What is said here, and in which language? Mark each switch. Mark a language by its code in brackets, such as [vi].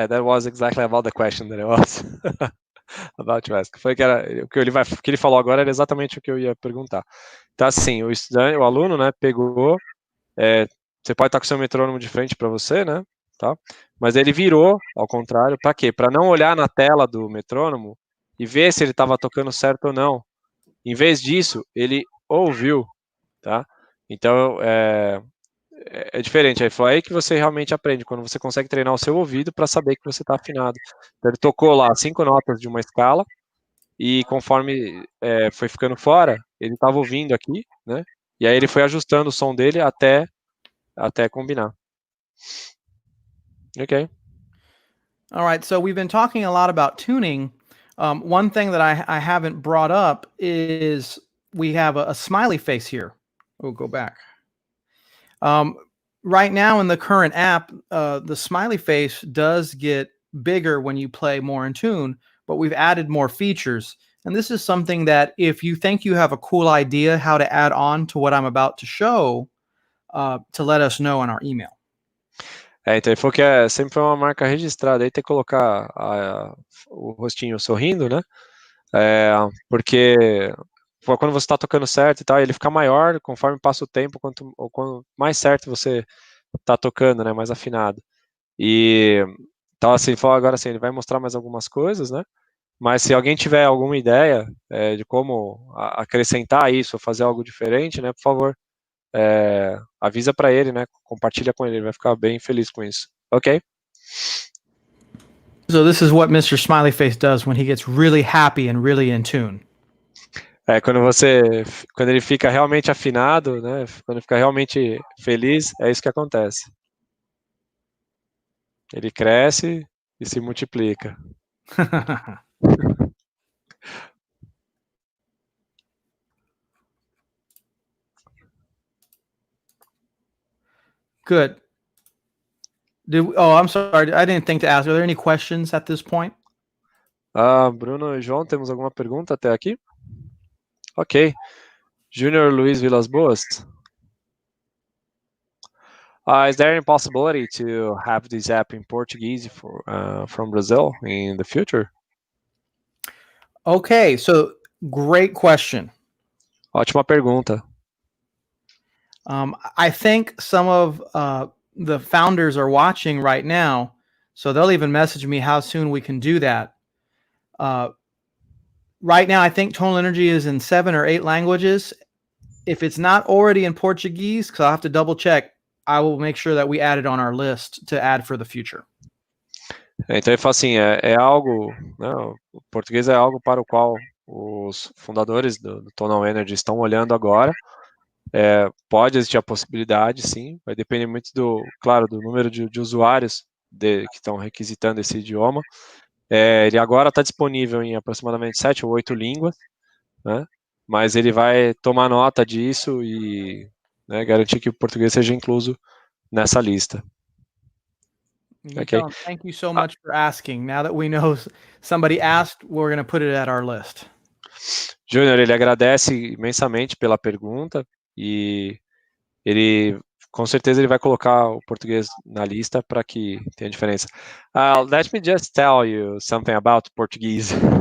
[en] That was exactly about the question that I was about to ask. [pt] Foi o que ele falou agora era exatamente o que eu ia perguntar. Então assim, o aluno, né, pegou. Você pode estar com o seu metrônomo de frente para você, né? Tá? Mas ele virou ao contrário. Para quê? Para não olhar na tela do metrônomo e ver se ele estava tocando certo ou não. Em vez disso, ele ouviu, tá? Então é diferente. Aí foi aí que você realmente aprende, quando você consegue treinar o seu ouvido para saber que você está afinado. Então, ele tocou lá 5 notas de uma escala e conforme foi ficando fora, ele estava ouvindo aqui, né? E aí ele foi ajustando o som dele até combinar. [en] Okay. All right, so we've been talking a lot about tuning. One thing that I haven't brought up is we have a smiley face here. We'll go back. Right now in the current app, the smiley face does get bigger when you play more in tune, but we've added more features. And this is something that if you think you have a cool idea how to add on to what I'm about to show, to let us know in our email. [pt] Então ele falou que sempre foi uma marca registrada, aí tem que colocar o rostinho sorrindo, né? Porque quando você está tocando certo e tal, ele fica maior conforme passa o tempo, quanto mais certo você está tocando, né? Mais afinado. Então, assim, falou agora assim, ele vai mostrar mais algumas coisas, né? Mas se alguém tiver alguma ideia de como acrescentar isso, fazer algo diferente, né? Por favor, avisa para ele, né? Compartilha com ele vai ficar bem feliz com isso. Ok? [en] So this is what Mr. Smileyface does when he gets really happy and really in tune. [pt] Quando ele fica realmente afinado, né? Quando ele fica realmente feliz, é isso que acontece. Ele cresce e se multiplica. [en] Good. I'm sorry. I didn't think to ask. Are there any questions at this point? [pt] Bruno e João, temos alguma pergunta até aqui? Ok. Júnior Luiz Vilas Boas. [en] Is there any possibility to have this app in Portuguese from Brazil in the future? Okay, so great question. [pt] Ótima pergunta. [en] I think some of the founders are watching right now, so they'll even message me how soon we can do that. Right now, I think Tonal Energy is in 7 or 8 languages. If it's not already in Portuguese, because I'll have to double check, I will make sure that we add it on our list to add for the future. [pt] Então ele fala assim, algo, né, o português é algo para o qual os fundadores do Tonal Energy estão olhando agora. Pode existir a possibilidade, sim, vai depender muito claro, do número de usuários que estão requisitando esse idioma. Ele agora está disponível em aproximadamente 7 ou 8 línguas, né? Mas ele vai tomar nota disso e, né, garantir que o português seja incluso nessa lista. [en] Okay. Thank you so much for asking. Now that we know somebody asked, we're going to put it at our list. [pt] Júnior, ele agradece imensamente pela pergunta e ele com certeza ele vai colocar o português na lista para que tenha diferença. [en] Let me just tell you something about Portuguese.